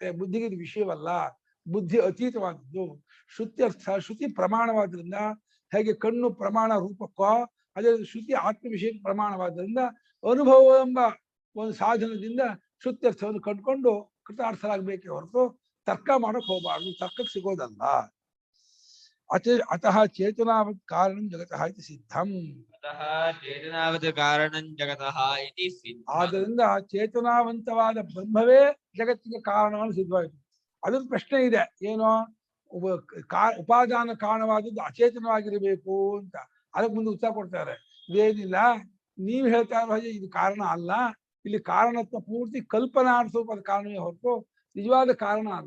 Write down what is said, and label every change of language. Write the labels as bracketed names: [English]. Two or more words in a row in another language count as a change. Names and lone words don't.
[Kannada] ಬುದ್ಧಿಗೆ ಇದು ವಿಷಯವಲ್ಲ, ಬುದ್ಧಿ ಅತೀತವಾದದ್ದು. ಶ್ರುತ್ಯರ್ಥ ಶ್ರುತಿ ಪ್ರಮಾಣವಾದ್ರಿಂದ ಹೇಗೆ ಕಣ್ಣು ಪ್ರಮಾಣ ರೂಪಕ್ಕೋ ಅದೇ ಶ್ರುತಿ ಆತ್ಮ ವಿಷಯಕ್ಕೆ ಪ್ರಮಾಣವಾದ್ರಿಂದ ಅನುಭವ ಎಂಬ ಒಂದು ಸಾಧನದಿಂದ ಶ್ರುತ್ಯರ್ಥವನ್ನು ಕಂಡುಕೊಂಡು ಕೃತಾರ್ಥರಾಗಬೇಕೇ ಹೊರತು ತರ್ಕ ಮಾಡಕ್ ಹೋಗಬಾರ್ದು, ತರ್ಕಕ್ಕೆ ಸಿಗೋದಲ್ಲ. [Sanskrit] ಅತಃ ಚೇತನಾವತ್ ಕಾರಣಂ ಜಗತಃ ಇತಿ ಸಿದ್ಧಂ. [Kannada] ಆದ್ದರಿಂದ ಚೇತನಾವಂತವಾದ ಬ್ರಹ್ಮವೇ ಜಗತ್ತಿಗೆ ಕಾರಣವನ್ನು ಸಿದ್ಧವಾಯಿತು. ಅದೊಂದು ಪ್ರಶ್ನೆ ಇದೆ, ಏನೋ ಉಪಾದಾನ ಕಾರಣವಾದದ್ದು ಅಚೇತನವಾಗಿರಬೇಕು ಅಂತ. ಅದಕ್ಕೆ ಮುಂದೆ ಉತ್ತರ ಕೊಡ್ತಾರೆ, ಇದೇನಿಲ್ಲ, ನೀವು ಹೇಳ್ತಾ ಇರೋ ಹಾಗೆ ಇದು ಕಾರಣ ಅಲ್ಲ, ಇಲ್ಲಿ ಕಾರಣತ್ವ ಪೂರ್ತಿ ಕಲ್ಪನಾರ್ಥದ ಕಾರಣವೇ ಹೊರತು ನಿಜವಾದ ಕಾರಣ ಅಲ್ಲ.